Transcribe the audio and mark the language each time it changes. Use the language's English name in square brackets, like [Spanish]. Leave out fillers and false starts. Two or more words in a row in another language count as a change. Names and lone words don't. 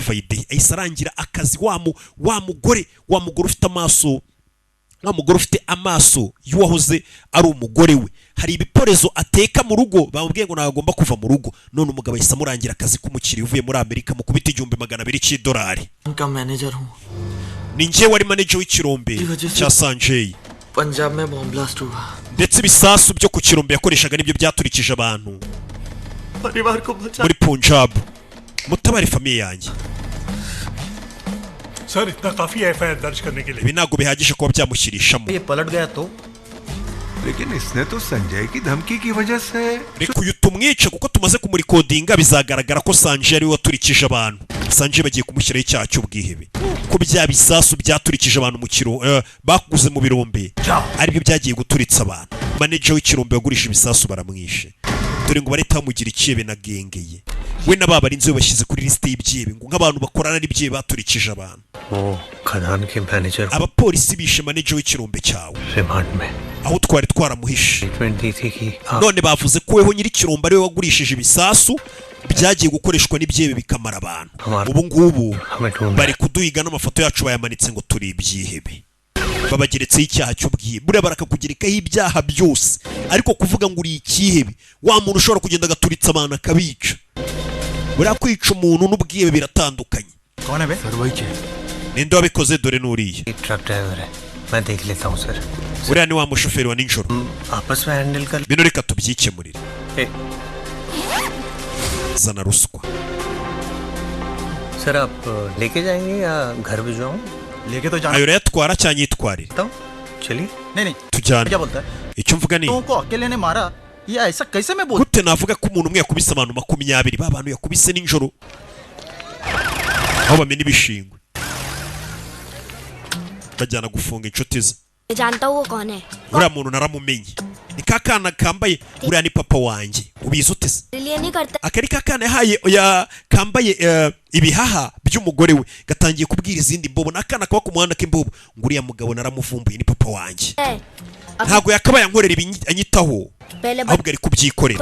[Kinyarwanda] Fayide ahise arangira akazi wa mugore ufite amaso wa mugore ufite amaso y'uwahoze ari umugore we hari ibiporezo ateka mu rugo bamubwiye ngo nagomba kuva mu rugo none umugabo ahise amurangira akazi k'umukiriya uvuye muri Amerika mu kubita $200 cy'idolari ni njye wari manager w'ikirombe cya Sanjay [Hindi] पंजाब में बॉम्ब ब्लास्ट हुआ [Kinyarwanda] ndetse ibisasu byo ku kirombe yakoreshaga nibyo byaturikije abantu [Hindi] परिवार को बचा [Kinyarwanda] muri Punjab mutabari famiye yanjye [Hindi] सर इतना काफी एफआईआर दर्ज करने के लिए [Kinyarwanda] ibi ntabwo bihagije kuba byamushyirishamo [Hindi] ये पलट गया तो लेकिन इसने तो संजय की धमकी की वजह से [Kinyarwanda] reka uyu tumwice kuko tumaze kumurikodinga bizagaragara ko Sanjay ari we waturikije abantu Sanjay bagiye kumushyiraho icyaha cy'ubwihebe ko bya bisasu byaturikije abantu mu kiro bakuguze mu birombe aribyo byagiye guturitsa abantu manager w'ikirombe wagurisha ibisasu baramwishe dore ngo bareta bamugira icyebe na gengeye we n'ababa ari inzu bashyize kuri liste y'ibyebe ngo nk'abantu bakorana n'ibyebe baturikije abantu [Hindi] खदान के मैनेजर [Kinyarwanda] abapolisi bishe manager w'ikirombe cyawe [Hindi] रिमांड में [Kinyarwanda] aho twari twaramuhishe. None bavuze ko weho nyiri kiromba ariwe wagurishije ibisasu byagiye gukoreshwa n'ibyebe bikamara abantu. Ubu ngubu bari kuduhiga n'amafoto yacu bayamanitse ngo turi ibyihebe. Babageretseho icyaha cy'ubwihe. Buriya barakakugerekaho ibyaha byose, ariko kuvuga ngo uri ikihebe, wa muntu ushobora kugenda agaturitsa abantu akabica. Buriya kwica umuntu n'ubwihebe biratandukanye. Ninde wabikoze? Dore n'uriya. Uriya ni wa mushoferi wa nijoro. Bino reka tubyikemurire. Zana ruswa. [Hindi] सर आप लेके जाएंगे या घर भिजवाऊं? लेके तो जाना. [Kinyarwanda] Ayo yatwara cyangwa yitwarire? [Hindi] चलिए. नहीं tujyane. क्या बोलता है? [Kinyarwanda] Icyo mvuga ni [Hindi] को अकेले ने मारा या ऐसा कैसे मैं बोल. [Kinyarwanda] Gute navuga ko umuntu umwe yakubise abantu 20 ba bantu yakubise nijoro. Aho bamena ibishingwe. Bajyana gufunga inshuti ze. [Hindi] जानता हूँ वो कौन है. [Kinyarwanda] Uriya muntu naramumenye. Ni kakana kambaye, uriya ni papa wanjye. Ubizi ute se? Akari kakana yahaye kambaye ibihaha by'umugore we gatangiye kubwira izindi mbobo, nakana kaba ku muhanda k'imbobo. Ngo uriya mugabo naramuvumbuye ni papa wanjye. Ntago yakabaye ankorera anyitaho, ahubwo ari kubyikorera.